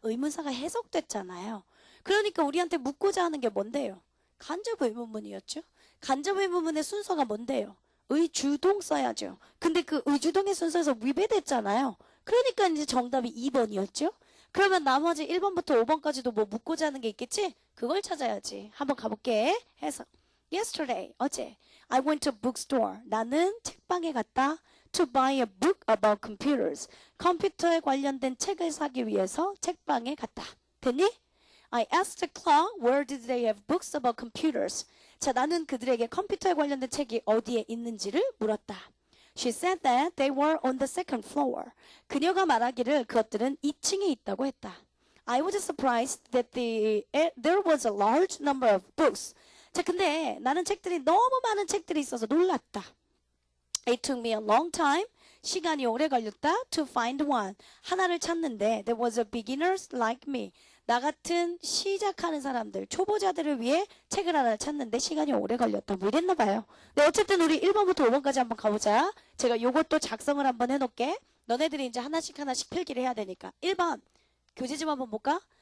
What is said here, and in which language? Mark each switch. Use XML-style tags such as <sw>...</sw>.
<ko>의문사가 해석됐잖아요. 그러니까 우리한테 묻고자 하는 게 뭔데요? 간접 의문문이었죠. 간접 의문문의 순서가 뭔데요? 의주동 써야죠. 근데 그 의주동의 순서에서 위배됐잖아요. 그러니까 이제 정답이 2번이었죠. 그러면 나머지 1번부터 5번까지도 뭐 묻고자 하는 게 있겠지? 그걸 찾아야지. 한번 가볼게. 해서</ko> <en>Yesterday,</en> <ko>어제</ko> <en>I went to bookstore.</en> <ko>나는 책방에 갔다.</ko> <en>To buy a book about computers.</en> <ko>컴퓨터에 관련된 책을 사기 위해서 책방에 갔다. 됐니?</ko> <en>I asked the clerk where did they have books about computers.</en> <ko>자, 나는 그들에게 컴퓨터에 관련된 책이 어디에 있는지를 물었다.</ko> <en>She said that they were on the second floor.</en> <ko>그녀가 말하기를 그것들은 2층에 있다고 했다.</ko> <en>I was surprised that there was a large number of books.</en> <ko>자, 근데 나는 책들이 너무 많은 책들이 있어서 놀랐다.</ko> <en>It took me a long time.</en> <ko>시간이 오래 걸렸다.</ko> <en>To find one.</en> <ko>하나를 찾는데</ko> <en>there was a beginners like me.</en> <ko>나 같은 시작하는 사람들, 초보자들을 위해 책을 하나 찾는데 시간이 오래 걸렸다. 뭐 이랬나 봐요. 네, 어쨌든 우리 1번부터 5번까지 한번 가보자. 제가 요것도 작성을 한번 해놓을게. 너네들이 이제 하나씩 필기를 해야 되니까. 1번 교재 좀 한번 볼까?</ko>